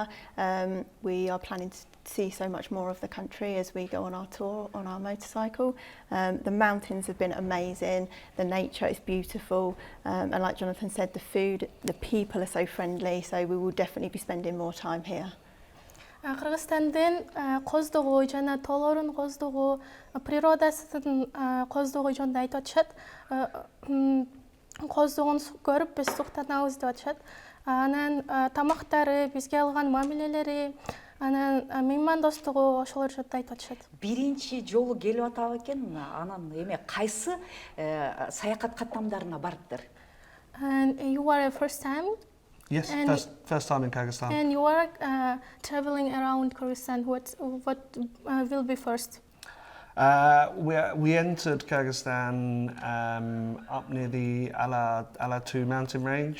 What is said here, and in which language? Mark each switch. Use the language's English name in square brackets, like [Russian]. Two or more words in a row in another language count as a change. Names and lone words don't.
[English] We are planning to see so much more of the country as we go on our tour on our motorcycle. The mountains have been amazing, the nature is beautiful, and like Jonathan said, the food, the people are so friendly, so we will definitely be spending more time here. [Kyrgyz] Кыргызстандын коздугу жана тоолордун коздугу, природасынын коздугу жөнүндө айтып атышат. Коздугун көрүп биз суктанабыз деп атышат. Анан тамактары, бизге алган мамилелери, анан меймандостугу ошолор жөнүндө айтып атышат. Биринчи жолу келип атабы экен, анан эме кайсы саякат каттамдарына барыптыр? [English] And you are a first time? Yes, first time in Kyrgyzstan. And you are traveling around Kyrgyzstan. What will be first? We entered Kyrgyzstan up near the Alatu mountain range.